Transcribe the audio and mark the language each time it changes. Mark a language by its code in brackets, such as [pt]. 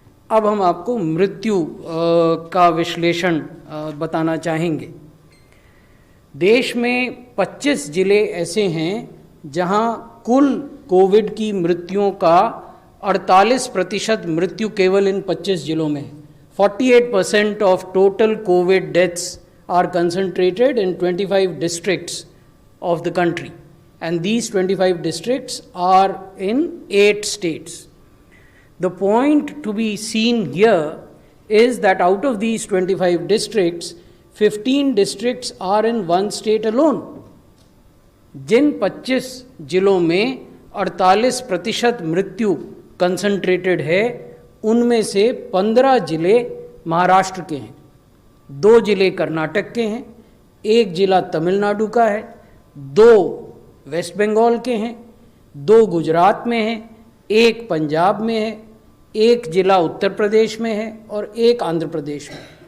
[hi] अब हम आपको मृत्यु का विश्लेषण बताना चाहेंगे। देश में 25 जिले ऐसे हैं जहां कुल कोविड की मृत्युओं का 48% मृत्यु केवल इन 25 जिलों में है। [en] 48% of total covid deaths are concentrated in 25 districts of the country, and these 25 districts are in 8 states. The point to be seen here is that out of these 25 districts, 15 districts are in one state alone. [hi] जिन 25 जिलों में 48% मृत्यु concentrated है, उनमें से 15 जिले महाराष्ट्र के हैं, 2 जिले कर्नाटक के हैं, 1 जिला तमिलनाडु का है, 2 वेस्ट बंगाल के हैं, 2 गुजरात में हैं, 1 पंजाब में है, 1 जिला उत्तर प्रदेश में है और 1 आंध्र प्रदेश में।